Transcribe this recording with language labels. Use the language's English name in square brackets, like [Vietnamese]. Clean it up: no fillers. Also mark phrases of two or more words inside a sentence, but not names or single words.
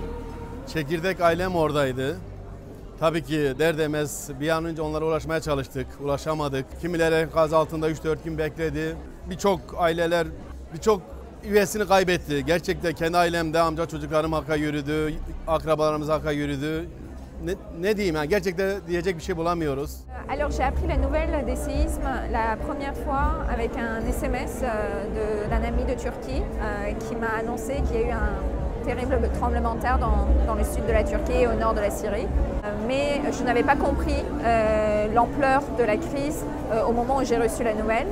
[Turkish] Çekirdek ailem oradaydı. Tabii ki der demez bir an önce onlara ulaşmaya çalıştık, ulaşamadık. Kimileri enkaz altında 3-4 gün bekledi. Birçok aileler, birçok üyesini kaybetti. Gerçekten kendi ailemde amca çocuklarım haka yürüdü, akrabalarımız haka yürüdü. Ne diyeyim yani gerçekten diyecek bir şey bulamıyoruz. [French] Alors j'ai appris la nouvelle des séismes la première fois avec un SMS d'un ami de Turquie qui m'a annoncé qu'il y a eu un terrible tremblement de terre dans le sud de la Turquie et au nord de la Syrie. Mais je n'avais pas compris l'ampleur de la crise au moment où j'ai reçu la nouvelle.